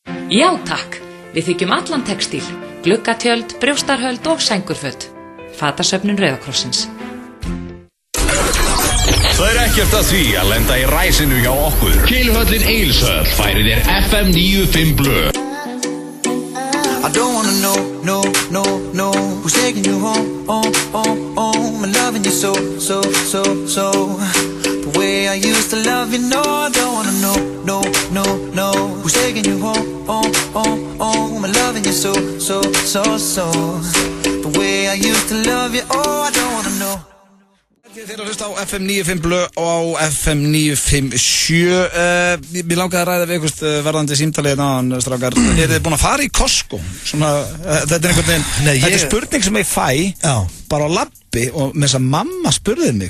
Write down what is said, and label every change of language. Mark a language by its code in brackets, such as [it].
[is] Já takk, við þykjum allan textíl. Gluggatjöld, brjóstarhöld og sængurföt. Fatasöfnun Rauðakrossins. Það ekkert að því að lenda í ræsinu hjá okkur. Keiluhöllin Egilshöll færir þér FM 95 blöð. [en] I don't wanna know who's taking you home, I'm loving you so the way I used to love you, no, I don't wanna know who's taking you home, I'm loving you so the way I used to love you, oh, I don't wanna know. [is] Þeir að hlusta á FM 95 blöð og á FM 957. Mér langaði að ræða við ykkur verðandi símtalið náðan, strákar. Þið búin að fara í Costco? Svona, þetta einhvern veginn, þetta spurning sem ég fæ bara á labbi og með þess að mamma spurði mig.